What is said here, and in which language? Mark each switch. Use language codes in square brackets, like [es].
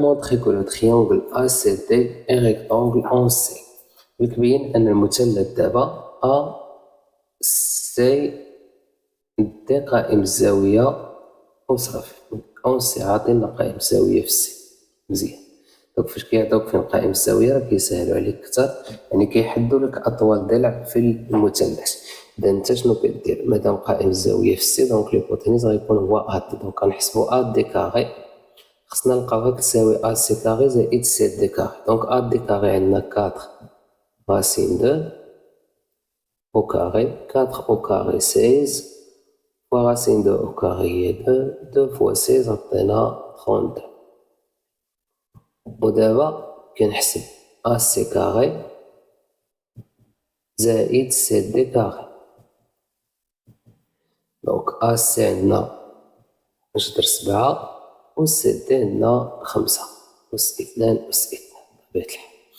[fr] Montrez que le triangle ACD est rectangle en C. [ar] يبين أن المثلث دابا AC D قائم الزاوية وصافي. أون سي عاطينا قائم الزاوية في سي. مزيان. دونك فاش كيعطيوك فين قائم الزاوية راه كيسهلو عليك كتر، يعني كيحدو لك أطول ضلع في المثلث. إذا نتا شنو كدير؟ مادام قائم الزاوية في سي دونك ليبوتينيز غيكون هو أ. دونك غنحسبو أ دي كاري، خصنا نلقاو غير تساوي أ سي كاري زائد سي دي كاري. دونك أ دي كاري عندنا 4 راسين 2 au carré. [fr] 4 au carré 16 fois racine 2 au carré هي 2. [ar] 2 fois 16 عطينا 32. ودابا كنحسب أ سي كاري زائد سي دي كاري. دونك أ سي عندنا جذر 7 و سي دي عندنا 5 أس 2 أس 2 بطبيعة الحال.